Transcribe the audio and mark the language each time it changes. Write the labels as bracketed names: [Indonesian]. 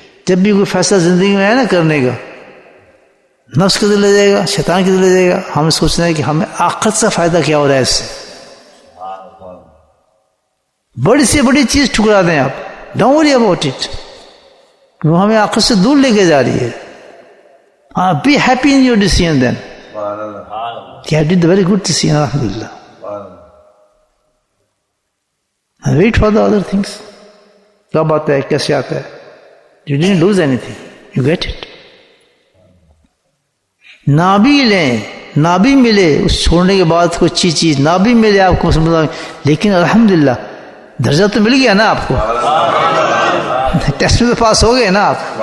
[Urdu] جب بھی کوئی فیصلہ زندگی میں ہے نا کرنے کا, نفس کدھر لے جائے گا, شیطان کدھر لے جائے گا, ہمیں سوچنا ہے کہ ہمیں آخرت سے فائدہ کیا ہو رہا ہے اس سے. بڑی سے بڑی چیز ٹھکرا دیں آپ, [English] don't worry about it, [Urdu] وہ ہمیں آخرت سے دور لے کے جا رہی ہے. ہاں, [English] Be happy in your decision then. You have did a very good decision, alhamdulillah. And wait for the other things. [Urdu] کب آتا ہے, کیسے آتا ہے. [English] You didn't lose anything. You get it. [Urdu] نہ بھی لیں, نہ بھی ملے اس چھوڑنے کے بعد کوئی اچھی چیز, نہ بھی ملے آپ کو, لیکن الحمدللہ درجہ تو مل گیا نا آپ کو. ٹیسٹ میں تو پاس ہو گئے نا آپ.